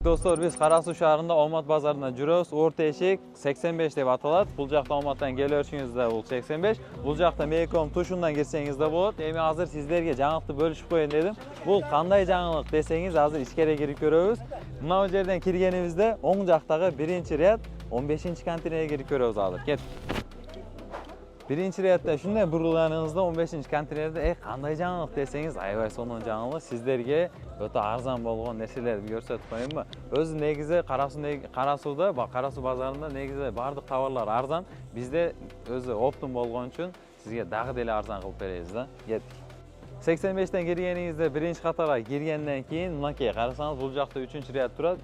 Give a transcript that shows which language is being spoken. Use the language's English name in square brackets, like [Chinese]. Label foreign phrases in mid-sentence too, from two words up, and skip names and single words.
[Uzbek] Dostlar, biz Qarasuv shahrında Omad bozoridan жүрөбүz. Orta eshik 85 deb ataladi. [Kyrgyz] Bul жакта Omaddan келишиңизде бул 85. Бул жакта Meykom тушундан келсеңизде болот. Эми азыр сиздерге жаңылыкты бөлүшүп коеюн дедим. Бул кандай жаңылык десеңиз, азыр ичкери кирип көрөбүз. Мына жерден киргенибизде оң жактагы 1-ряд 15-контейнерге кирип көрөбүз азыр. Кет. [Uzbek] Birinci riyadda shunday burilganingizda 15-konteynerde qanday [Kyrgyz] жаңылык десеңиз, аябай сонун жаңылык. Сиздерге өтө арзан болгон нерселерди көрсөтүп коеюнбу? Өзү негизи Карасууда, Карасуу базарында негизи бардык товарлар арзан. Бизде өзү оптум болгон үчүн сизге дагы деле арзан кылып беребиз да. Кеттик. 85-тен киргениңизде биринчи катарга киргенден кийин мынакей карасаңыз, бул жакта 3-ряд турат.